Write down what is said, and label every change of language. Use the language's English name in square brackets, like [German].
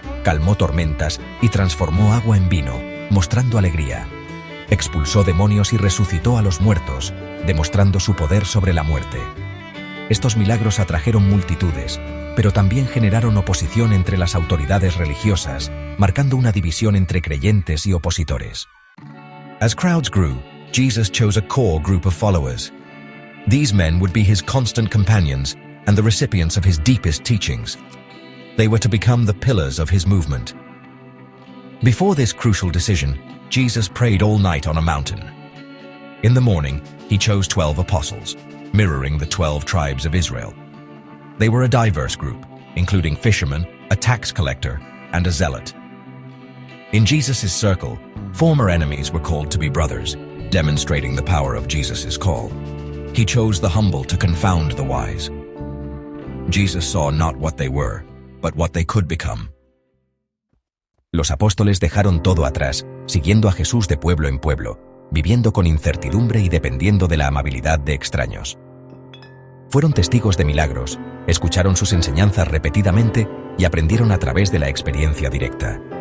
[Spanish] Calmó tormentas y transformó agua en vino, mostrando alegría. Expulsó demonios y resucitó a los muertos, demostrando su poder sobre la muerte. Estos milagros atrajeron multitudes, pero también generaron oposición entre las autoridades religiosas, marcando una división entre creyentes y opositores. [English] As crowds grew, Jesus chose a core group of followers. These men would be his constant companions and the recipients of his deepest teachings. They were to become the pillars of his movement. Before this crucial decision, Jesus prayed all night on a mountain. In the morning, he chose 12 apostles, mirroring the 12 tribes of Israel. They were a diverse group, including fishermen, a tax collector, and a zealot. In Jesus' circle, former enemies were called to be brothers, demonstrating the power of Jesus' call. He chose the humble to confound the wise. Jesus saw not what they were, but what they could become. [Spanish] Los apóstoles dejaron todo atrás, siguiendo a Jesús de pueblo en pueblo, viviendo con incertidumbre y dependiendo de la amabilidad de extraños. Fueron testigos de milagros, escucharon sus enseñanzas repetidamente y aprendieron a través de la experiencia directa.